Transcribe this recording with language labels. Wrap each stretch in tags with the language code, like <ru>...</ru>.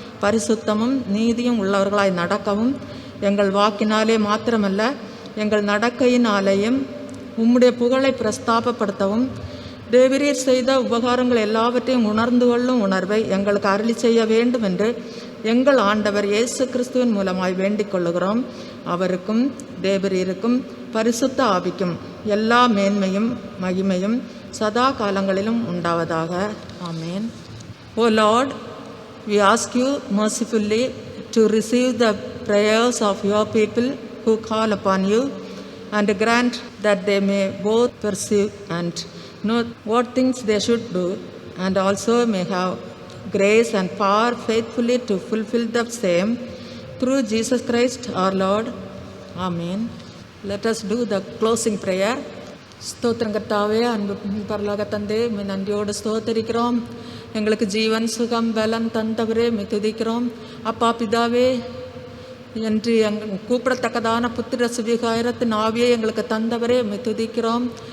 <ta>பரிசுத்தமும் நீதியும் உள்ளவர்களாய் நடக்கவும் எங்கள் வாக்கினாலே மாத்திரமல்ல எங்கள் நடக்கையினாலேயும் உம்முடைய புகழை பிரஸ்தாபப்படுத்தவும் தேவரீர் செய்த உபகாரங்கள் எல்லாவற்றையும் உணர்ந்து கொள்ளும் உணர்வை எங்களுக்கு அருளி செய்ய வேண்டும் என்று எங்கள் ஆண்டவர் இயேசு கிறிஸ்துவின் மூலமாய் வேண்டிக் கொள்ளுகிறோம். அவருக்கும் தேவரீருக்கும் பரிசுத்த ஆவிக்கும் எல்லா மேன்மையும் மகிமையும் சதா காலங்களிலும் உண்டாவதாக. ஆமேன்.</ta> <en>O Lord, we ask you mercifully to receive the prayers of your people who call upon you, and grant that they may both perceive and know what things they should do, and also may have grace and power faithfully to fulfill the same, through Jesus Christ our Lord. Amen. Let us do the closing prayer.</en> <ta>ஸ்தோத்திரம் கர்த்தாவே, அன்பு பரலோக தந்தே, உம்மை நன்றியோடு ஸ்தோத்தரிக்கிறோம். எங்களுக்கு ஜீவன் சுகம் பலன் தந்தவரே உம்மை துதிக்கிறோம். அப்பா பிதாவே, என்று கூப்பிடத்தக்கதான புத்திர சுவிகாரத்தின் ஆவியை எங்களுக்கு தந்தவரே உம்மை துதிக்கிறோம்.</ta>